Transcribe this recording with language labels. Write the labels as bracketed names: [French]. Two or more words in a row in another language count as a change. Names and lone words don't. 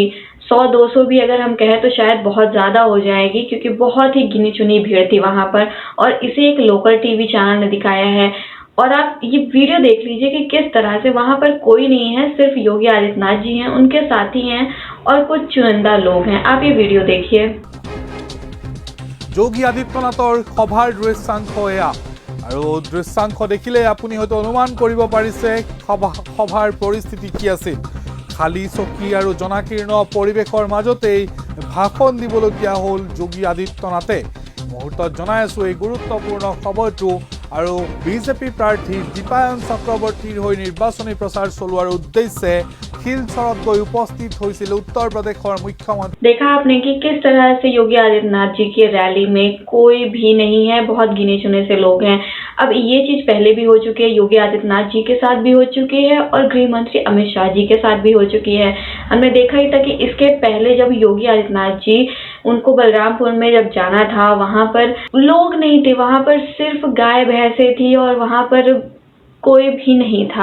[Hindi] 100-200 भी अगर हम कहें तो शायद बहुत ज़्यादा हो जाएगी, क्योंकि बहुत ही गिनी चुनी भीड़ थी वहां पर और इसे एक लोकल टीवी चैनल ने दिखाया है। और आप ये वीडियो देख लीजिए कि किस तरह से वहां पर कोई नहीं है, सिर्फ योगी आदित्यनाथ जी हैं, उनके साथी हैं और कुछ चुनिंदा लोग हैं। आप ये वीडियो देखिए। [Assamese] যোগী আদিত্যনাথৰ সভাৰ দৃশ্যাংশ এয়া আৰু দৃশ্যাংশ দেখিলে আপুনি হয়তো অনুমান কৰিব পাৰিছে সভাৰ পৰিস্থিতি কি আছিল। খালী চকী আৰু জনাকীৰ্ণ পৰিৱেশৰ মাজতেই ভাষণ দিবলগীয়া হ'ল যোগী আদিত্যনাথে। মুহূৰ্তত জনাই আছোঁ এই গুৰুত্বপূৰ্ণ খবৰটো। আৰু বিজেপি প্ৰাৰ্থী দীপায়ন চক্ৰৱৰ্তীৰ হৈ নিৰ্বাচনী প্ৰচাৰ চলোৱাৰ উদ্দেশ্যে শিলচৰত গৈ উপস্থিत হৈছিল उत्तर प्रदेशৰ मुख्यमंत्री। [Hindi] देखा आपने कि किस तरह से योगी आदित्यनाथ जी की रैली में कोई भी नहीं है, बहुत गिने चुने से लोग हैं। अब ये चीज पहले भी हो चुकी है, योगी आदित्यनाथ जी के साथ भी हो चुकी है और गृह मंत्री अमित शाह जी के साथ भी हो चुकी है। हमने देखा ही था कि इसके पहले जब योगी आदित्यनाथ जी उनको बलरामपुर में जब जाना था, वहां पर लोग नहीं थे, वहां पर सिर्फ गाय भैंसे थी और वहां पर कोई भी नहीं था।